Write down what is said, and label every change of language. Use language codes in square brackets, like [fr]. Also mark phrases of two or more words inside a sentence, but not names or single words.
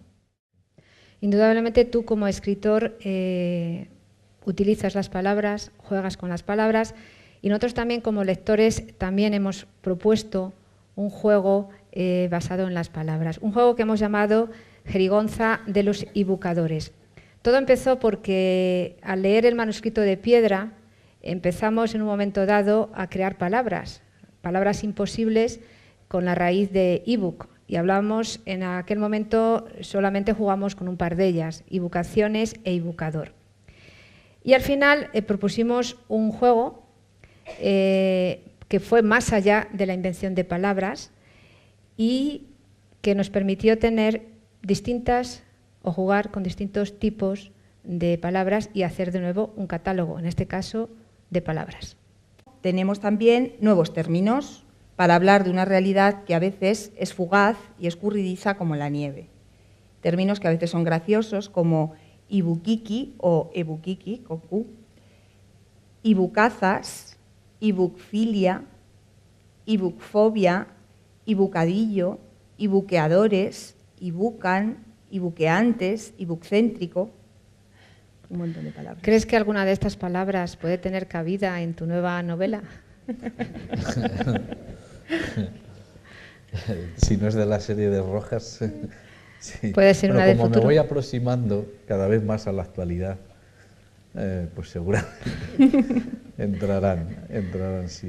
[es] Indudablemente tú como escritor utilizas las palabras, juegas con las palabras, y nosotros también como lectores también hemos propuesto un juego basado en las palabras, un juego que hemos llamado Jerigonza de los Ibucadores. Todo empezó porque al leer el manuscrito de piedra empezamos en un momento dado a crear palabras imposibles con la raíz de ebook, y hablamos en aquel momento, solamente jugamos con un par de ellas, ibucaciones e ibucador. Y al final propusimos un juego que fue más allá de la invención de palabras y que nos permitió tener distintas o jugar con distintos tipos de palabras y hacer de nuevo un catálogo, en este caso de palabras. Tenemos también nuevos términos para hablar de una realidad que a veces es fugaz y escurridiza como la nieve. Términos que a veces son graciosos como ibukiki o ebukiki, con Q, ibucazas, ibucfilia, ibucfobia, ibucadillo, ibuqueadores, ibucan, ibuqueantes, ibuccéntrico, un montón de palabras. ¿Crees que alguna de estas palabras puede tener cabida en tu nueva novela? Si no es de la serie de Rojas, sí. Puede ser una de futuro. Como me voy aproximando cada vez más a la actualidad, pues seguramente entrarán sí.